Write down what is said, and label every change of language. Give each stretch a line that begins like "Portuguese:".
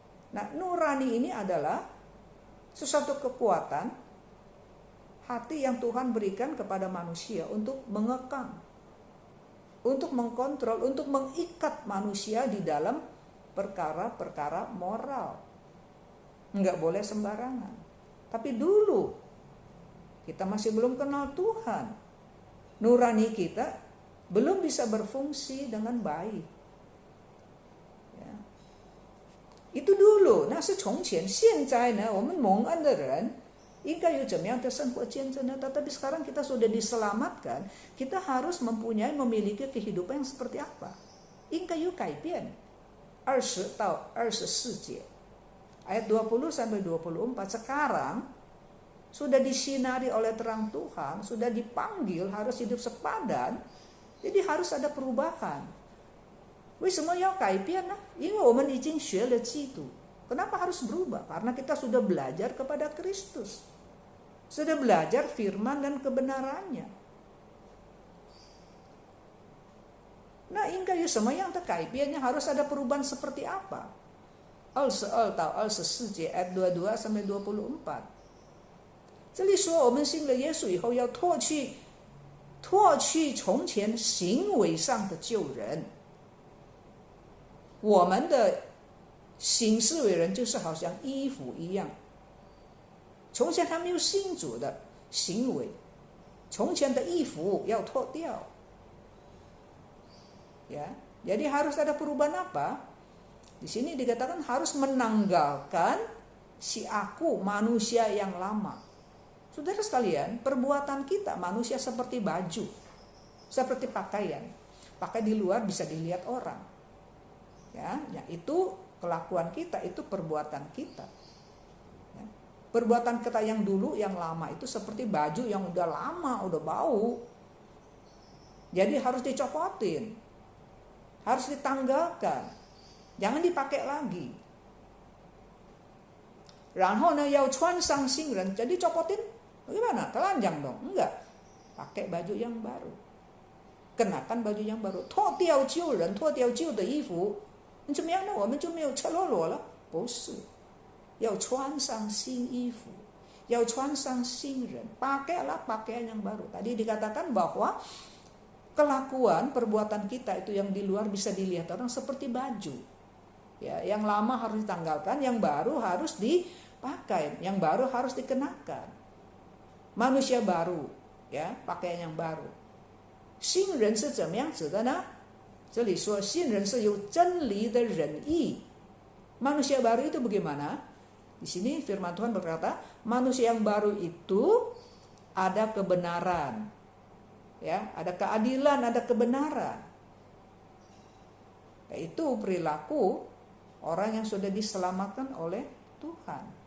Indonesian: Nah, nurani ini adalah sesuatu kekuatan hati yang Tuhan berikan kepada manusia untuk mengekang, untuk mengkontrol, untuk mengikat manusia di dalam perkara-perkara moral. Enggak boleh sembarangan. Tapi dulu kita masih belum kenal Tuhan. Nurani kita belum bisa berfungsi dengan baik. Ya. Itu dulu.
Chinese: 那是从前。现在呢，我们蒙恩的人应该有怎么样的生活见证呢？
Indonesian: Tetapi sekarang kita sudah diselamatkan, kita harus memiliki kehidupan yang seperti apa?
Chinese: 应该有改变。 20到24节
Indonesian: ayat 20 sampai 24 sekarang sudah disinari oleh terang Tuhan, sudah dipanggil harus hidup sepadan, jadi harus ada perubahan.
Chinese: 为什么要改变呢？因为我们已经学了基督。
Indonesian: Kenapa harus berubah? Karena kita sudah belajar kepada Kristus. Sudah belajar firman dan kebenarannya.
Chinese: Nah, 应该有什么样的改变？
Indonesian: harus ada perubahan seperti apa?
Chinese: 22到24节
Indonesian: ayat 22 sampai 24。
Chinese: 这里说我们信了耶稣以后要脱去从前行为上的旧人。我们的行事为人就是好像衣服一样，从前他没有信主的行为，从前的衣服要脱掉。
Indonesian: Ya, jadi harus ada perubahan apa? Di sini dikatakan harus menanggalkan si aku manusia yang lama. Saudara sekalian, perbuatan kita manusia seperti baju, seperti pakaian. Pakai di luar bisa dilihat orang. Ya, itu kelakuan kita, itu perbuatan kita. Ya. Perbuatan kita yang dulu, yang lama itu seperti baju yang udah lama, udah bau. Jadi harus dicopotin, harus ditanggalkan, jangan dipakai lagi.
Chinese: 然后呢，要穿上新人，
Indonesian: jadi copotin bagaimana? Telanjang dong? Enggak, pakai baju yang baru, kenakan baju yang baru.
Chinese: 脱掉旧人，脱掉旧的衣服。怎么样呢？我们就没有赤裸裸了？不是，要穿上新衣服，要穿上新人，
Indonesian: pakailah pakaian yang baru. Tadi dikatakan bahwa kelakuan perbuatan kita itu yang di luar bisa dilihat orang seperti baju. Ya, yang lama harus ditanggalkan, yang baru harus dipakai, yang baru harus dikenakan. Manusia baru, ya, pakaian yang baru.
Chinese: 新人是怎么样子的呢？这里说新人是有真理的仁义。
Indonesian: Manusia baru itu bagaimana? Di sini firman Tuhan berkata, manusia yang baru itu ada kebenaran. Ya, ada keadilan, ada kebenaran. Yaitu perilaku orang yang sudah diselamatkan oleh Tuhan.